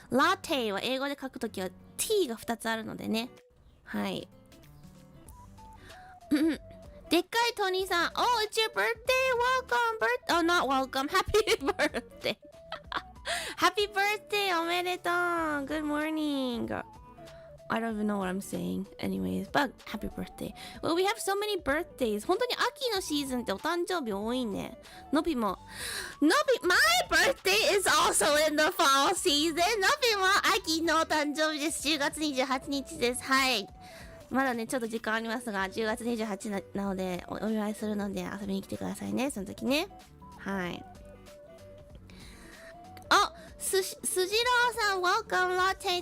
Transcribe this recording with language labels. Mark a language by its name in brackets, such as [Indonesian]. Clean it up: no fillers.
[Japanese] Latte は英語で書くときは T が2つあるのでね。はい。でっかいトニーさん。 [English] Oh, it's your birthday. Welcome. Oh, not welcome. Happy birthday. Happy birthday. [Japanese] おめでとう. [English] Good morning. I don't even know what I'm saying. Anyways, but happy birthday. Well, we have so many birthdays. [Japanese] 本当に秋のシーズンってお誕生日多いね。のびも。 [English] のび、my birthday is also in the fall season. [Japanese] のびも秋のお誕生日です。10月28日です。はい。まだね、ちょっと時間ありますが、10月28日 なのでお祝いするので遊びに来てくださいね。その時ね。はい。あ、すじろうさん、 [English] welcome, [Japanese] Latte.